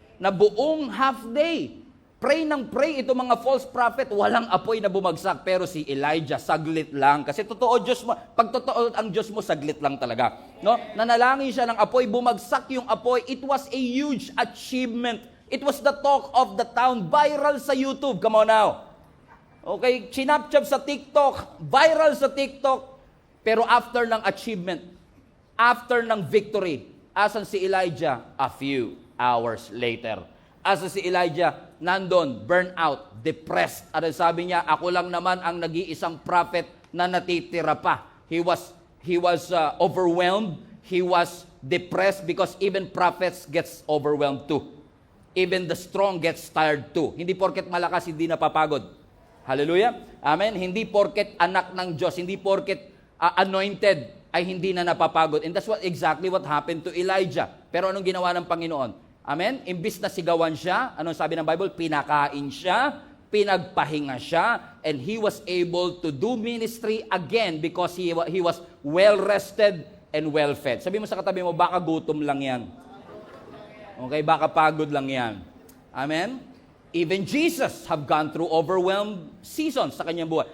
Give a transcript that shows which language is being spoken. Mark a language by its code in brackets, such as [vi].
[tl] Na buong half day, pray ng pray ito mga false prophet, walang apoy na bumagsak. Pero si Elijah, saglit lang. Kasi totoo Diyos mo, pag totoo ang Diyos mo, saglit lang talaga. No? Nanalangin siya ng apoy, bumagsak yung apoy. [en] It was a huge achievement. It was the talk of the town, viral sa YouTube. Come on now. [tl] Okay, chinapchap sa TikTok, viral sa TikTok. Pero after ng achievement, after ng victory, asan si Elijah? [en] A few hours later. [tl] Asan si Elijah? Nandun, burnout, depressed. At sabi niya, ako lang naman ang nag-iisang prophet na natitira pa. [en] He was overwhelmed. He was depressed because even prophets gets overwhelmed too. Even the strong gets tired too. [tl] Hindi porket malakas, hindi napapagod. Hallelujah. Amen. Hindi porket anak ng Diyos, hindi porket anointed, ay hindi na napapagod. [en] And that's exactly what happened to Elijah. [tl] Pero anong ginawa ng Panginoon? Amen? Imbis na sigawan siya, anong sabi ng Bible? Pinakain siya, pinagpahinga siya, [en] and he was able to do ministry again because he was well-rested and well-fed. [tl] Sabi mo sa katabi mo, baka gutom lang yan. Okay, baka pagod lang yan. Amen? [en] Even Jesus have gone through overwhelmed seasons [tl] sa kanyang buhay.